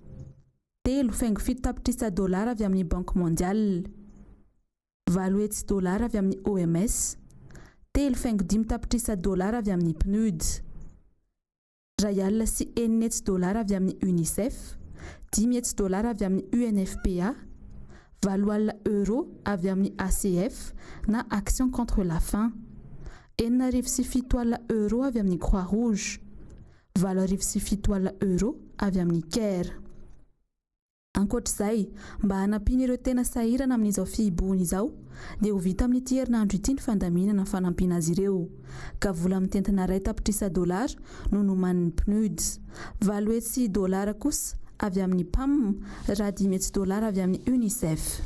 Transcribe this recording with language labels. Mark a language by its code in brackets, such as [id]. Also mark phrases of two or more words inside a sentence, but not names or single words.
[mg] 3.7 tapitrisa dolara avy amin'ny Banque Mondiale, 8 dolara avy amin'ny OMS, 3.5 tapitrisa dolara avy amin'ny PNUD, Rayal sy 1 dolara avy amin'ny UNICEF, 10 dolara avy amin'ny UNFPA, 4 euro avy amin'ny ACF na Action contre la faim, 4.7 euro avy amin'ny Croix-Rouge, 4.7 euro avy amin'ny CARE. Ankoatr'izay, mba hanampiana ireo tena sahirana amin'izao fihibohana izao, dia ho vita amin'ity herinandro ity ny fandaminana fanampiana azy ireo. Ka vola mitentina 2 tapitrisa dolara no noman'ny PNUD, 8 dolara kosa avy amin'ny PAM, raha 10 dolara avy amin'ny UNICEF.